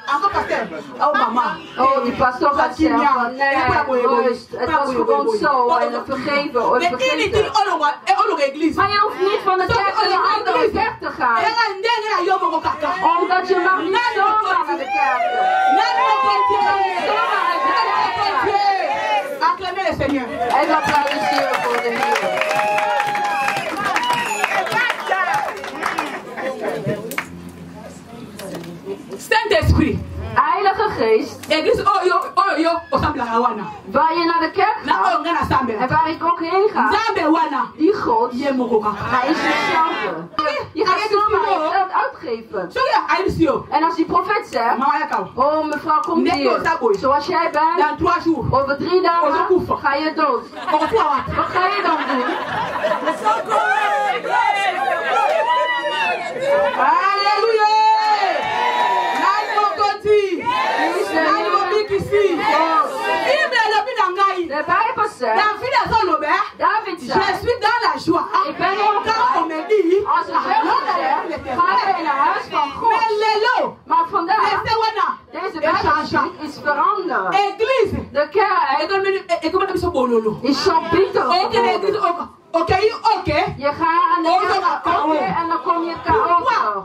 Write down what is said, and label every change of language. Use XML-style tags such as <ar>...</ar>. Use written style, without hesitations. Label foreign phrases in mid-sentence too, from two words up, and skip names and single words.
<nl>Oh, die pastor gaat zeggen van nee, rust, het was gewoon zo en vergeven. Maar je hoeft niet van de kerk naar een andere kerk te gaan. Omdat je mag niet zomaar naar de kerk.</nl> <fr>Acclamez le Seigneur.</fr> <nl>En applaudisseren voor de Heer.</nl> <fr>Saint-Esprit.</fr> <nl>Heilige Geest.</nl> <fr>Église</fr> <nl>Waar je naar de kerk gaat. En waar ik ook heen ga. Die God. Hij is hetzelfde. Je gaat zomaar geld uitgeven. En als die profeet zegt. Oh mevrouw komt hier. Zoals jij bent. Over 3 dagen ga je dood. Wat ga je dan doen? Halleluja. De Bijbel zegt, David zei,</nl> <fr>je suis dans la joie.</fr> <nl>Ik ben heel</nl> <fr>on me dit,</fr> <nl>als een zegt, ga je in het huis van God. Maar vandaag, deze Bijbel is veranderd. De kerk is zo bitter geworden. Je gaat aan de kerk en dan kom je KO.</nl>